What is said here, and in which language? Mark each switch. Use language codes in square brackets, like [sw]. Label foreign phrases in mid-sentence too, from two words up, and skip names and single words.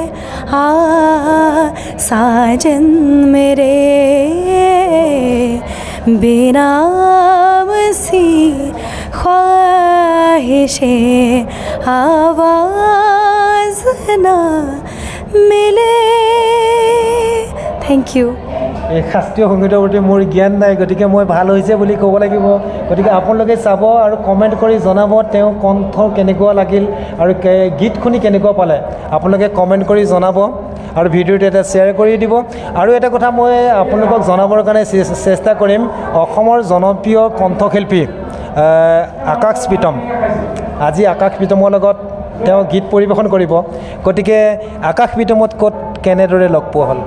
[hi] साजन मेरे, बेनाम सी ख्वाहिशे आवाज ना मिले। [en] thank you. [as] এই শাস্ত্ৰীয় সংগীতৰ প্ৰতি মোৰ জ্ঞান নাই, গতিকে মই ভাল হৈছে বুলি ক'ব লাগিব। গতিকে আপোনালোকে চাব আৰু কমেণ্ট কৰি জনাব তেওঁ কণ্ঠ কেনেকুৱা লাগিল আৰু গীত শুনি কেনেকুৱা পালে, আপোনালোকে কমেণ্ট কৰি জনাব। আৰু ভিডিঅ'টো এটা শ্বেয়াৰ কৰি দিব আৰু এটা কথা মই আপোনালোকক জনাবৰ কাৰণে চেষ্টা কৰিম অসমৰ জনপ্ৰিয় কণ্ঠশিল্পী আকাশ প্ৰীতম আজি আকাশ প্ৰীতমৰ লগত তেওঁ গীত পৰিৱেশন কৰিব গতিকে আকাশ প্ৰীতমত ক'ত কেনেদৰে লগ পোৱা হ'ল